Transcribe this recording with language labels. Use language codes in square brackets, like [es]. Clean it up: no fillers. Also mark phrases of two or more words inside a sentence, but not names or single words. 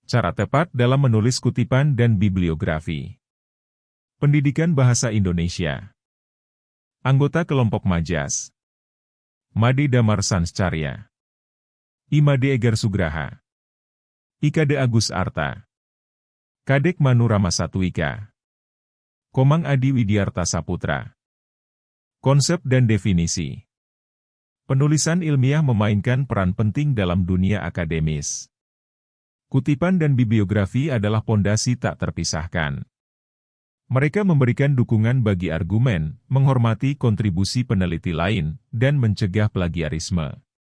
[id] Cara tepat dalam menulis kutipan dan bibliografi. Pendidikan Bahasa Indonesia. Anggota Kelompok Majas. Made Damar Sanscarya. Imade Egar Sugraha. Ikade Agus Arta. Kadek Manu Ramasatwika. Komang Adi Widyarta Saputra. Konsep dan definisi. Penulisan ilmiah memainkan peran penting dalam dunia akademis. Kutipan dan bibliografi adalah pondasi tak terpisahkan. Mereka memberikan dukungan bagi argumen, menghormati kontribusi peneliti lain, dan mencegah plagiarisme.